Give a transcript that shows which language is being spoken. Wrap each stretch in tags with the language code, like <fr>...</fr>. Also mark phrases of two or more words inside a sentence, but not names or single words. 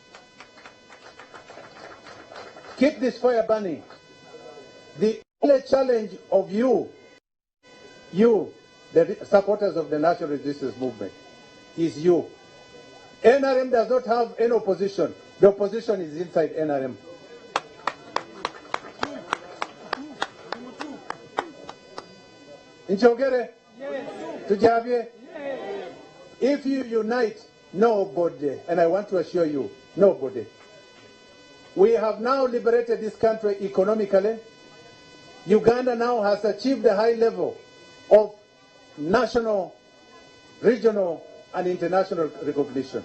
<en>Keep this fire burning. The only challenge of you, the supporters of the National Resistance Movement, is you. NRM does not have any opposition. The opposition is inside NRM.</en> <nyn>Inchogere? Tujabye?</nyn> <en>If you unite, nobody, and I want to assure you, nobody. We have now liberated this country economically. Uganda now has achieved a high level of national, regional, and international recognition.</en>